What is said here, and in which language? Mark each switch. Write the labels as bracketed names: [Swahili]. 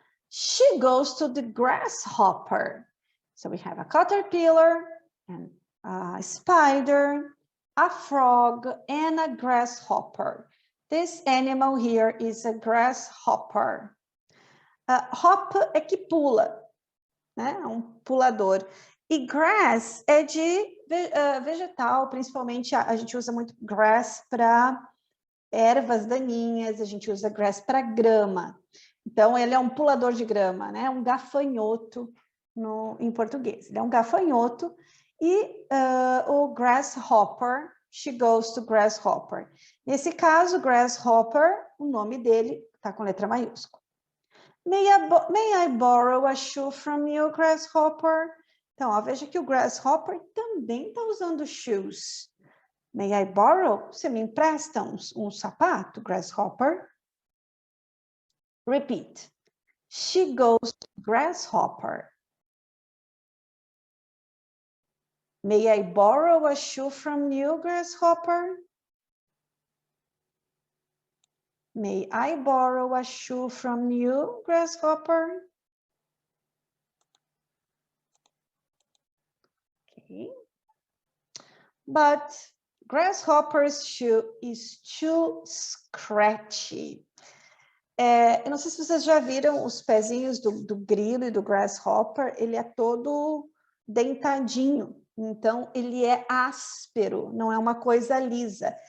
[English] She goes to the grasshopper. So we have a caterpillar and a spider, a frog, and a grasshopper. This animal here is a grasshopper. [Portuguese] Hop é que pula, né? É um pulador. E grass é de vegetal, principalmente a gente usa muito grass para ervas daninhas, a gente usa grass para grama. Então, ele é um pulador de grama, né? Um gafanhoto em português. Ele é um gafanhoto e o grasshopper, [English] she goes to grasshopper. [Portuguese] Nesse caso, grasshopper, o nome dele está com letra maiúscula. [English] May I borrow a shoe from you, grasshopper? [Portuguese] Então, ó, veja que o grasshopper também está usando shoes. [English] May I borrow? [Portuguese] Você me empresta um sapato, grasshopper? [English] Repeat. She goes to grasshopper. May I borrow a shoe from you, grasshopper? May I borrow a shoe from you, grasshopper? Okay. But grasshopper's shoe is too scratchy. [Portuguese] Eu não sei se vocês já viram os pezinhos do grilo e do grasshopper, ele é todo dentadinho, então ele é áspero, não é uma coisa lisa.